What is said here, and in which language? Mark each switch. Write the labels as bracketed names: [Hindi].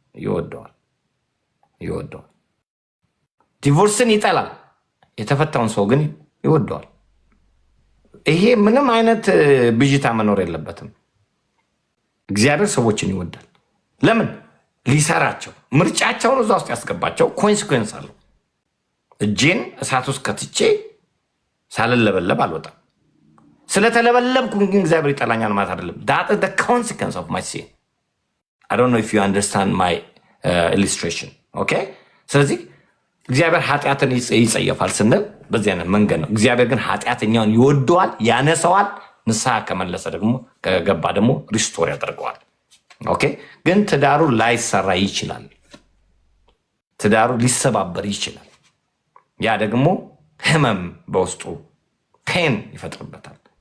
[Amharic] ይወደዋል። ዲቮርስን ይጠላል። የተፈታውን ሰው ግን ይወደዋል። ይሄ ምንም አይነት ብዥታ መኖር የለበትም። እግዚአብሔር ሰዎችን ይወዳል። ለምን? ሊሰራቸው፣ ምርጫቸውን እዛ ውስጥ ያስገባቸው። ኮንሲኩዌንስ አለው። እጄን እሳት ውስጥ ከትቼ ሳልለበለብ አልወጣም። ስለተለበለብኩ ግን እግዚአብሔር ይጠላኛል ማለት አይደለም። [English] that is the consequence of my sin. I don't know if you understand my illustration. Okay? [Amharic] ስለዚህ እግዚአብሔር ኃጢአትን ይጸየፋል ስንል በዚህ አይነት መንገድ ነው። እግዚአብሔር ግን ኃጢአተኛውን ይወደዋል፣ ያነሰዋል። ንስሐ ከመለሰ ደግሞ ከገባ ደግሞ ሪስቶር ያደርገዋል። ኦኬ ግን ትዳሩ ላይሰራ ይችላል። ትዳሩ ሊሰባበር ይችላል። ያ ደግሞ ህመም በውስጡ ፔን ይፈጥርበታል።